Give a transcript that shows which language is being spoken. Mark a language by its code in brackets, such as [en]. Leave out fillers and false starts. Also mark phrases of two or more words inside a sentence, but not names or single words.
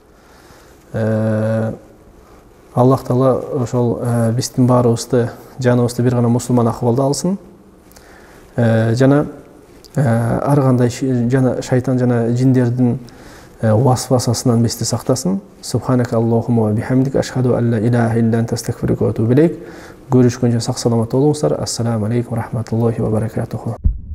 [ky] Аллах Таала ошол биздин баарыбызды, жаныбызды бир гана мусулман акыбалда алсын. Жана ар кандай шайтан жана жиндердин васвасасынан бизди сактасын. [ar] سبحانك اللهم وبحمدك أشهد أن لا إله إلا أنت أستغفرك وأتوب إليك. [ky] Görüşкөнчө сак саламат болуңуздар. [ar] السلام عليكم ورحمة الله وبركاته.